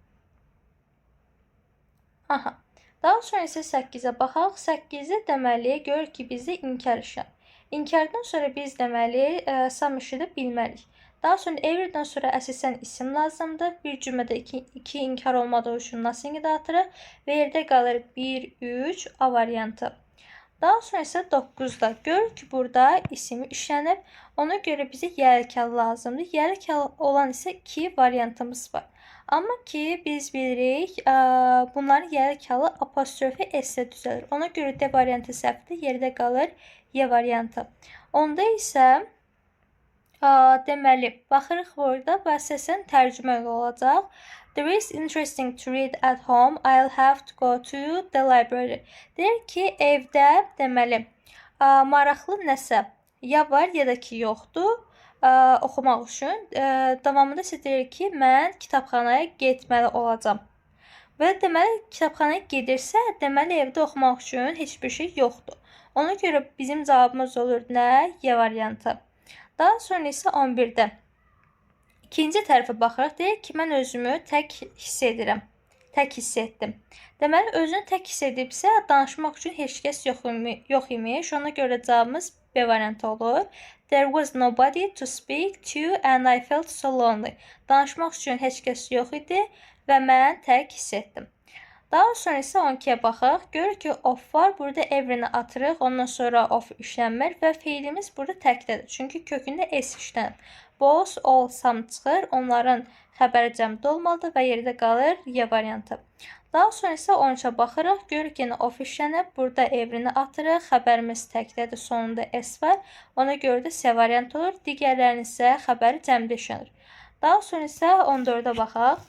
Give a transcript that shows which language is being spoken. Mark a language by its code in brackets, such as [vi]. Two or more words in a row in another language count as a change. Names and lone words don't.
[az] Aha. Daha sonra isə 8-ə baxaq. 8-də deməli görürük ki, bizdə inkar işləm. İnkardan sonra biz deməli some işi də bilmərik. Daha sonra everydən sonra əsasən isim lazımdır. Bir cümlədə iki inkar olmadığı üçün nothing-i də atırıq və yerdə qalır 1, 3 A variantı. Daha sonra isə 9-da görürük ki, burada ismi işlənib. Ona görə bizə yelkəli lazımdır. Yelkəli olan isə 2 variantımız var. Amma ki, biz bilirik, bunların yelkəli apostrofi S-də düzəlir. Ona görə D variantı səhvdir, yerdə qalır Y variantı. Onda isə deməli, baxırıq burada və əsasən tərcümə olacaq. [en] There is interesting to read at home. I'll have to go to the library. [az] Deyir ki, evdə deməli, maraqlı nəsə ya var, ya da ki, yoxdur. Oxumaq üçün. Davamında isə deyir ki, mən kitabxanaya getməli olacam. Və deməli, kitabxanaya gedirsə, deməli, evdə oxumaq üçün heç bir şey yoxdur. Ona görə bizim cavabımız olur nə? Y variantı. Daha sonra isə 11-də. İkinci tərəfə baxırıq. Deyir ki, mən özümü tək hiss edirəm. Tək hiss etdim. Deməli, özünü tək hiss edibsə, danışmaq üçün heç kəs yox imiş. Ona görə cavabımız B variantı olur. [en] There was nobody to speak to and I felt so lonely. [az] Danışmaq üçün heç kəs yox idi və mən tək hiss etdim. Daha sonra isə 12-yə baxaq. Görürük ki, of var. Burada everini atırıq. Ondan sonra of işlənmir və fiilimiz burada təkdədir. Çünki kökündə S işlənib. [en] Both, all, some [az] çıxır. Onların xəbəri cəmdə olmalıdır və yerdə qalır Y variantı. Daha sonra isə 13-ə baxırıq. Görürük ki, of işlənib. Burada evrini atırıq. Xəbərimiz təkdədir. Sonunda S var. Ona görə də C variantı olur. Digərlərinin isə xəbəri cəmdə işlənir. Daha sonra isə 14-ə baxaq.